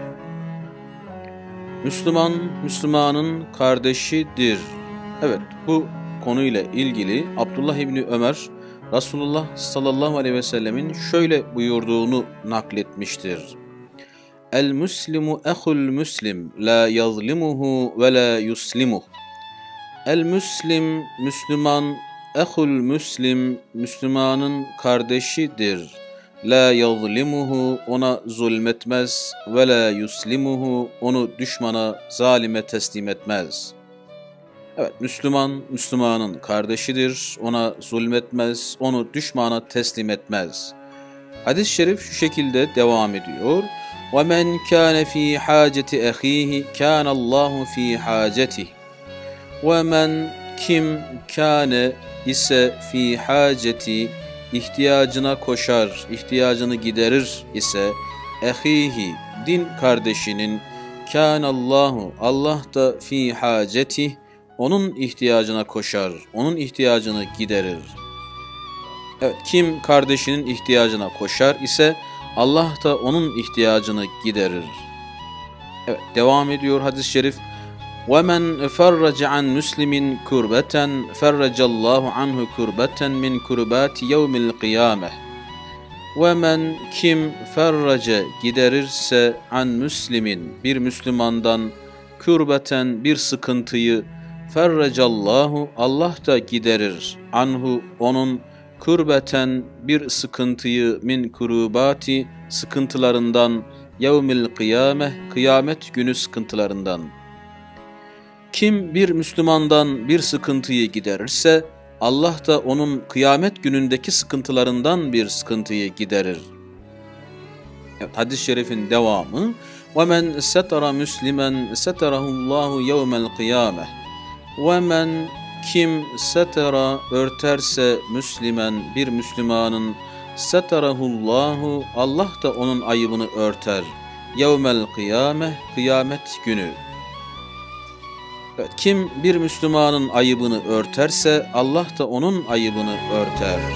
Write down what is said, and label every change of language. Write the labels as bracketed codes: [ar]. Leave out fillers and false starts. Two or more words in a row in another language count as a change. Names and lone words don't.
[tr] Müslüman, Müslümanın kardeşidir. Evet, bu konuyla ilgili Abdullah İbni Ömer, Resulullah [ar] صلى الله عليه وسلم [tr] şöyle buyurduğunu nakletmiştir. [ar] المسلم أخو المسلم, لا يظلمه ولا يسلمه. [tr] El-Müslim, Müslüman, [ar] أخو المسلم, [tr] Müslümanın kardeşidir. [ar] لا يظلمه, [tr] ona zulmetmez, [ar] ولا يسلمه, [tr] onu düşmana, zalime teslim etmez. Evet, Müslüman, Müslümanın kardeşidir, ona zulmetmez, onu düşmana teslim etmez. Hadis-i şerif şu şekilde devam ediyor. [ar] وَمَنْ كَانَ ف۪ي حَاجَةِ اَخ۪يهِ كَانَ اللّٰهُ ف۪ي حَاجَتِهِ. [tr] وَمَنْ kim kâne ise [ar] في حاجة, [tr] ihtiyacına koşar, ihtiyacını giderir ise ehihi, din kardeşinin, kânallahu, Allah da [ar] في حاجة, [tr] onun ihtiyacına koşar, onun ihtiyacını giderir. Evet, kim kardeşinin ihtiyacına koşar ise Allah da onun ihtiyacını giderir. Evet, devam ediyor hadis-i şerif. [ar] وَمَنْ فَرَّجَ عَنْ مُسْلِمٍ كُرْبَةً فَرَّجَ اللّٰهُ عَنْهُ كُرْبَةً مِنْ كُرْبَاتِ يَوْمِ الْقِيَامَةِ. [tr] وَمَنْ kim ferrace giderirse [ar] عن مسلم, [tr] bir Müslümandan, kürbeten bir sıkıntıyı, ferracallahu, Allah da giderir, anhu onun, kürbeten bir sıkıntıyı, [ar] من كربات [tr] sıkıntılarından, [ar] يوم القيامة, [tr] kıyamet günü sıkıntılarından. Kim bir Müslümandan bir sıkıntıyı giderirse, Allah da onun kıyamet günündeki sıkıntılarından bir sıkıntıyı giderir. Evet, hadis-i şerifin devamı. [ar] وَمَنْ سَتَرَ مُسْلِمًا سَتَرَهُ اللّٰهُ يَوْمَ الْقِيَامَةِ. [tr] وَمَنْ kim setera örterse Müslüman, bir Müslümanın, seterahullahu, Allah da onun ayıbını örter. [ar] يوم القيامة, [tr] kıyamet günü. Evet, kim bir Müslümanın ayıbını örterse Allah da onun ayıbını örter.